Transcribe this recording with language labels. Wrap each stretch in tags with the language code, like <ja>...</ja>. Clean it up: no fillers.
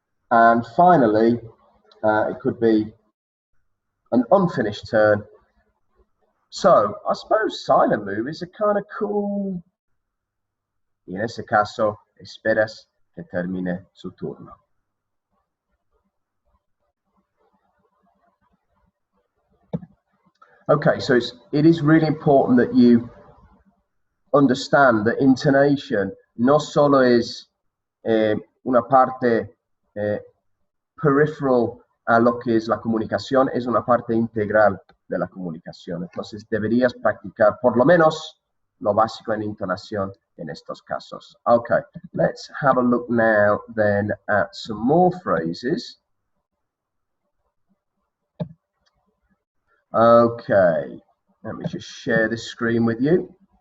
<en>And finally, it could be an unfinished turn. So, I suppose silent movies are kind of cool.</en> <es>Y en ese caso, esperas que termine su turno.</es> <en>Okay, so it is really important that you understand that intonation</en> <es>no solo es una parte peripheral a lo que es la comunicación, es una parte integral de la comunicación. Entonces deberías practicar por lo menos lo básico en intonación en estos casos.</es> <en>Okay, let's have a look now then at some more phrases. Okay, let me just share this screen with you.</en>